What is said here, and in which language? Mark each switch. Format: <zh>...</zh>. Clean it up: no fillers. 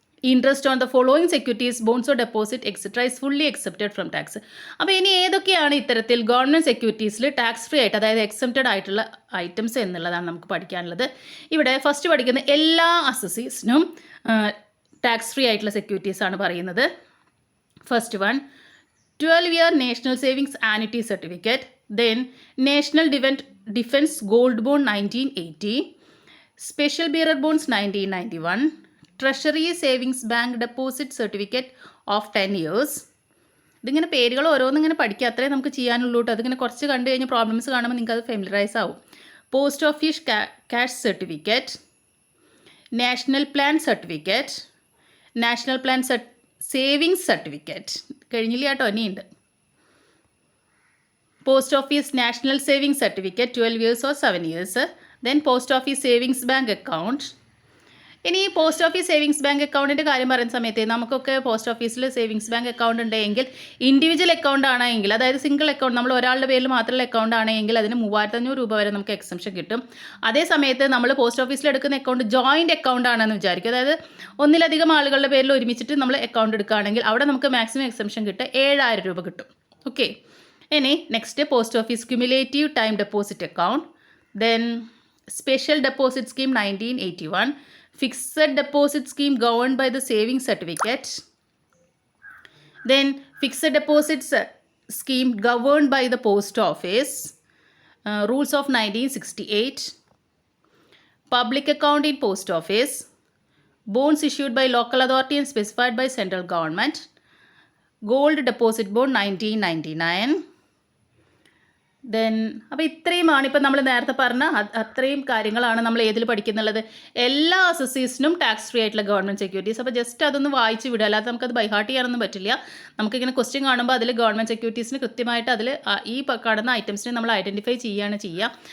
<en>Interest on the following securities bonds or deposit etcetera is fully excepted from tax.</en> <ml>അപ്പോൾ ഇനി ഏതൊക്കെയാണ് ഇത്തരത്തിൽ government സെക്യൂരിറ്റീസിൽ tax free ആയിട്ട്, അതായത് എക്സെപ്റ്റഡ് ആയിട്ടുള്ള ഐറ്റംസ് എന്നുള്ളതാണ് നമുക്ക് പഠിക്കാനുള്ളത്. ഇവിടെ ഫസ്റ്റ് പഠിക്കുന്ന എല്ലാ അസസീസിനും ടാക്സ് ഫ്രീ ആയിട്ടുള്ള സെക്യൂരിറ്റീസ് ആണ് പറയുന്നത്. First one</ml> <en>12-year National Savings Annuity Certificate. Then National Defense Gold Bond 1980. Special Bearer Bonds 1991. Treasury Savings Bank Deposit Certificate of 10 years.</en> <ml>ഇതിങ്ങനെ പേരുകൾ ഓരോന്നിങ്ങനെ പഠിക്കുക, അത്രേ നമുക്ക് ചെയ്യാനുള്ളൂ കേട്ടോ. അതിങ്ങനെ കുറച്ച് കണ്ടു കഴിഞ്ഞാൽ പ്രോബ്ലംസ് കാണുമ്പോൾ നിങ്ങൾക്ക് അത് ഫെമിലറൈസ് ആവും. Post office cash certificate, national plan certificate, national plan savings certificate കഴിഞ്ഞില്ല കേട്ടോ, ഇനിയുണ്ട്.</ml> <en>Post office national savings certificate 12 years or 7 years.</en> <ml>Then post office savings bank account. ഇനി പോസ്റ്റ് ഓഫീസ് സേവിങ്സ് ബാങ്ക് അക്കൗണ്ടിൻ്റെ കാര്യം പറയുന്ന സമയത്ത് നമുക്കൊക്കെ പോസ്റ്റ് ഓഫീസിൽ സേവിങ്സ് ബാങ്ക് അക്കൗണ്ട് ഉണ്ടെങ്കിൽ ഇൻഡിവിജ്വൽ അക്കൗണ്ട് ആണെങ്കിൽ, അതായത് സിംഗിൾ അക്കൗണ്ട്, നമ്മൾ ഒരാളുടെ പേരിൽ മാത്രമുള്ള അക്കൗണ്ട് ആണെങ്കിൽ അതിന് 3500 രൂപ വരെ നമുക്ക് എക്സംഷൻ കിട്ടും. അതേ സമയത്ത് നമ്മൾ പോസ്റ്റ് ഓഫീസിൽ എടുക്കുന്ന അക്കൗണ്ട് ജോയിൻറ്റ് അക്കൗണ്ട് ആണെന്ന് വിചാരിക്കും, അതായത് ഒന്നിലധികം ആളുകളുടെ പേരിൽ ഒരുമിച്ചിട്ട് നമ്മൾ അക്കൗണ്ട് എടുക്കുകയാണെങ്കിൽ അവിടെ നമുക്ക് മാക്സിമം എക്സംഷൻ കിട്ടുക 7000 രൂപ കിട്ടും. ഓക്കെ.</ml> <en>ഇനി next post office cumulative time deposit account. Then special deposit scheme 1981. Fixed deposit scheme governed by the savings certificate. Then fixed deposits scheme governed by the post office. Rules of 1968. Public account in post office. Bonds issued by local authority and specified by central government. Gold deposit bond 1999.</en> <ml>Then അപ്പോൾ ഇത്രയുമാണ് ഇപ്പം നമ്മൾ നേരത്തെ പറഞ്ഞ അത്രയും കാര്യങ്ങളാണ് നമ്മൾ ഏതിൽ പഠിക്കുന്നുള്ളത്. എല്ലാ അസസീസിനും ടാക്സ് ഫ്രീ ആയിട്ടുള്ള ഗവൺമെൻറ് സെക്യൂരിറ്റീസ്. അപ്പോൾ ജസ്റ്റ് അതൊന്ന് വായിച്ച് വിടുക, അല്ലാതെ നമുക്കത് ബൈഹാർട്ട് ചെയ്യാനൊന്നും പറ്റില്ല. നമുക്കിങ്ങനെ ക്വസ്റ്റ്യൻ കാണുമ്പോൾ അതിൽ ഗവൺമെൻറ് സെക്യൂരിറ്റീസിന് കൃത്യമായിട്ട് അതിൽ ഈ കാണുന്ന ഐറ്റംസിനെ നമ്മൾ ഐഡൻറ്റിഫൈ ചെയ്യുകയാണ് ചെയ്യുക.</ml>